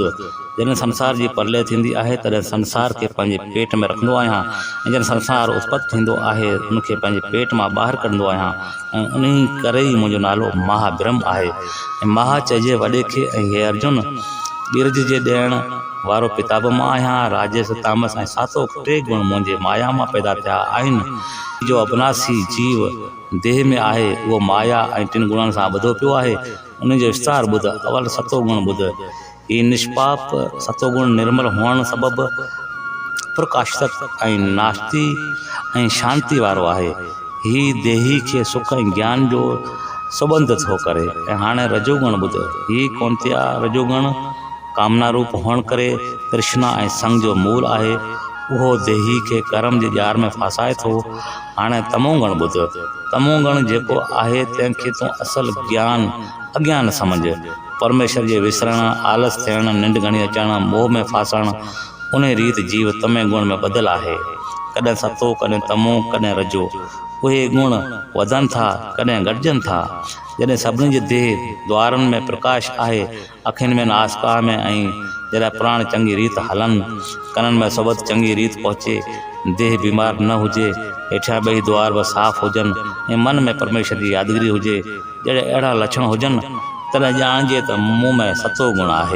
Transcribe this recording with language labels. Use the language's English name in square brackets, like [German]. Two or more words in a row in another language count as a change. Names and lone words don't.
[Sindhi] जॾहिं संसार जी परले थींदी आहे तॾहिं संसार खे पंहिंजे पेट में रखंदो आहियां ऐं जॾहिं संसार उत्पत्ति थींदो आहे उनखे पंहिंजे पेट मां ॿाहिरि कढंदो आहियां ऐं उन करे ई मुंहिंजो नालो महाब्रह्म आहे। ऐं महा चइजे वॾे खे। ऐं हे अर्जुन, ॿिरज जे ॾियण वारो पिता बि मां आहियां। राजेश तामस ऐं सात्विक टे गुण मुंहिंजे माया मां पैदा थिया आहिनि। जो अविनाशी जीव देह में आहे उहो माया ऐं टिनि गुणनि सां ॿधो पियो आहे। उन जो विस्तार ॿुध। अवल सतो गुण ॿुध। ही निष्पाप सतो गुण निर्मल हुअण सबबि प्रकाशित ऐं नास्ती ऐं शांति वारो आहे। ही देही खे सुख ऐं ज्ञान जो सबंध थो करे। ऐं हाणे रजोगुण ॿुध। ही कौंतिया रजोगुण कामना रूप हुअण करे तृष्णा ऐं संग जो मूल आहे। उहो देही खे कर्म जे जार में फासाए थो। हाणे तमोगुण ॿुध। तमोगुण जेको आहे तंहिंखे तूं असल ज्ञान अज्ञान समझ। परमेश्वर जे विसरण, आलस थियण, निंड घणी अचण, मोह में फासण, उन रीति जीव तमे गुण में ॿधल आहे। कॾहिं सतो, कॾहिं तमो, कॾहिं रजो। उहे गुण वधनि था, कॾहिं घटिजनि था। जॾहिं सभिनी जे देह द्वारनि में प्रकाश आहे, अखियुनि में नासका में, ऐं जॾहिं प्राण चङी रीति हलनि, कननि में सबत चङी रीति पहुचे, देह बीमार न हुजे, हेठियां ॿई द्वार बि साफ़ हुजनि ऐं मन में परमेश्वर जी यादगिरी हुजे, जॾहिं अहिड़ा लक्षण हुजनि तॾहिं ॼाणिजे त मूं में सतो गुण आहे।